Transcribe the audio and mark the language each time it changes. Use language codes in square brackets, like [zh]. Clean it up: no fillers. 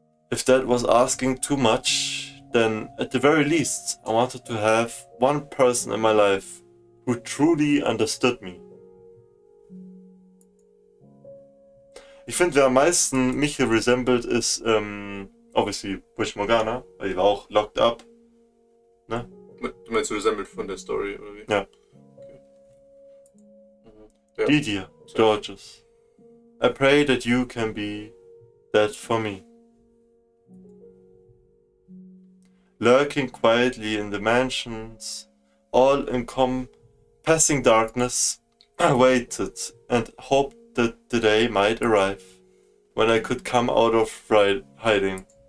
[en] If that was asking too much, then at the very least, I wanted to have one person in my life who truly understood me. [de] Ich finde, wer am meisten mich resembled ist, obviously Fata Morgana, weil die war auch [en] locked up. [de] Ne? Du meinst resembled von der Story, oder wie? Ja. Okay. Mhm. Ja. [en] Didier, Georges, I pray that you can be that for me. Lurking quietly in the mansions, all encompassing darkness, I waited and hoped that the day might arrive when I could come out of hiding.